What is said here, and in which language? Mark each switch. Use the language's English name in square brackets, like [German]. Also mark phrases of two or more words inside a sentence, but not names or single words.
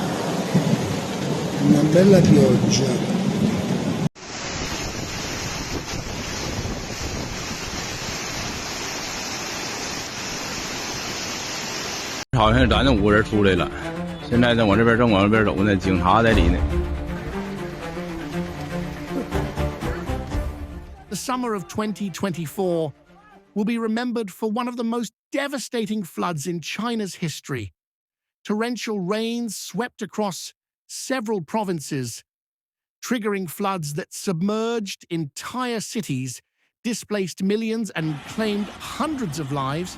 [Italian] Una bella pioggia. [Chinese] 好像咱那5个人出来了，现在正往这边走呢，警察在里呢。 [English] The summer of 2024 will be remembered for one of the most devastating floods in China's history. Torrential rains swept across several provinces, triggering floods that submerged entire cities, displaced millions, and claimed hundreds of lives.